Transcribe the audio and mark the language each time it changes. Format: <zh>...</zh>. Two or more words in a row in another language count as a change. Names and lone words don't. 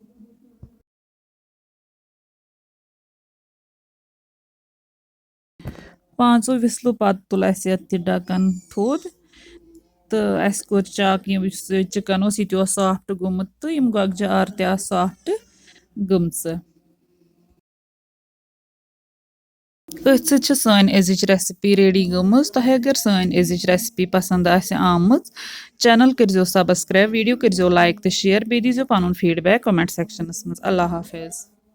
<ks>पांचो विसलो पत तुल ढक्कन थोद तो अस कोर चक चिकन यह सॉफ्ट गोमुत तो यम गोगजे आर ते सॉफ्ट गमच अथ सन अजिच रेसिपी रेडी गमज तह अगर सन अजिच रेसिपी पसंद आम चैनल करो सब्सक्राइब वीडियो करो लाइक तो शेयर बे दीजो पन फीडबैक कमेंट सेक्शनस मज</ks> <ur>اللہ حافظ.</ur>